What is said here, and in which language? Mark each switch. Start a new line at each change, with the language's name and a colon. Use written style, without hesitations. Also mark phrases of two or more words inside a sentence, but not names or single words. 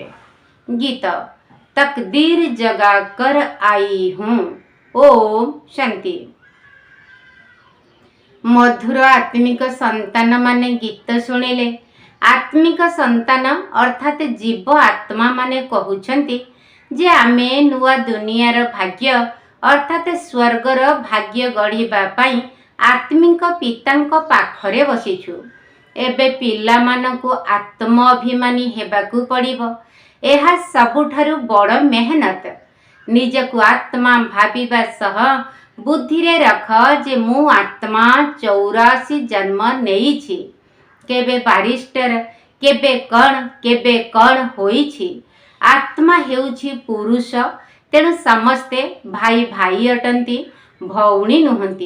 Hindi: गीत तकदीर जगा कर आई हूँ।
Odia: ଓମ ଶାନ୍ତି। ମଧୁର ଆତ୍ମିକ ସନ୍ତାନ ମାନେ ଗୀତ ଶୁଣିଲେ ଆତ୍ମିକ ସନ୍ତାନ ଅର୍ଥାତ ଜୀବ ଆତ୍ମା ମାନେ କହୁଛନ୍ତି ଯେ ଆମେ ନୂଆ ଦୁନିଆର ଭାଗ୍ୟ ଅର୍ଥାତ ସ୍ୱର୍ଗର ଭାଗ୍ୟ ଗଢ଼ିବା ପାଇଁ ଆତ୍ମିକ ପିତାଙ୍କ ପାଖରେ ବସିଛୁ। ଏବେ ପିଲା ମାନଙ୍କୁ ଆତ୍ମ ଅଭିମାନୀ ହେବାକୁ ପଡ଼ିବ। ଏହା ସବୁଠାରୁ ବଡ଼ ମେହନତ। ନିଜକୁ ଆତ୍ମା ଭାବିବା ସହ ବୁଦ୍ଧି ରେ ରଖ ଯେ ମୁଁ ଆତ୍ମା 84 ଜନ୍ମ ନେଇଛି। କେବେ ବାରିଷ୍ଟର କେବେ କଣ ହୋଇଛି। ଆତ୍ମା ହେଉଛି ପୁରୁଷ, ତେଣୁ ସମସ୍ତେ ଭାଇ ଭାଇ ଅଟନ୍ତି, ଭଉଣୀ ନୁହନ୍ତି।